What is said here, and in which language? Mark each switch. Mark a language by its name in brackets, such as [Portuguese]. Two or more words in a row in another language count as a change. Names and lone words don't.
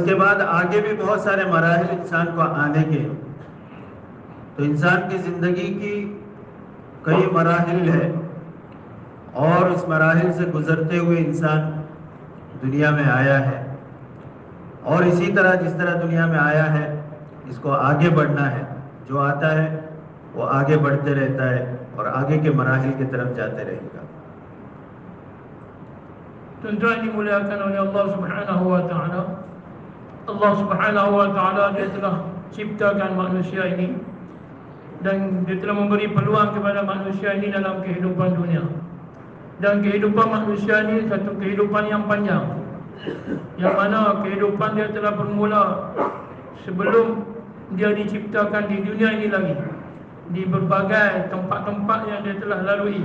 [Urdu] کے بعد آگے بھی بہت سارے مراحل انسان کو آنے کے، تو انسان کی زندگی کی کئی مراحل ہے، اور اس مراحل سے گزرتے ہوئے انسان دنیا میں آیا ہے، اور اسی طرح جس طرح دنیا میں آیا ہے اس کو آگے بڑھنا ہے، جو آتا ہے وہ آگے بڑھتے رہتا ہے اور آگے کے مراحل کی طرف جاتے رہے گا۔ [Malay] Tuan-tuan dimuliakan oleh Allah [Arabic] سبحانه وتعالى. [Malay] Allah [Arabic] سبحانه وتعالى [Malay] dia telah ciptakan manusia ini dan dia telah memberi peluang kepada manusia ini dalam kehidupan dunia. Dan kehidupan manusia ini satu kehidupan yang panjang, yang mana kehidupan dia telah bermula sebelum dia diciptakan di dunia ini lagi, di berbagai tempat-tempat yang dia telah lalui.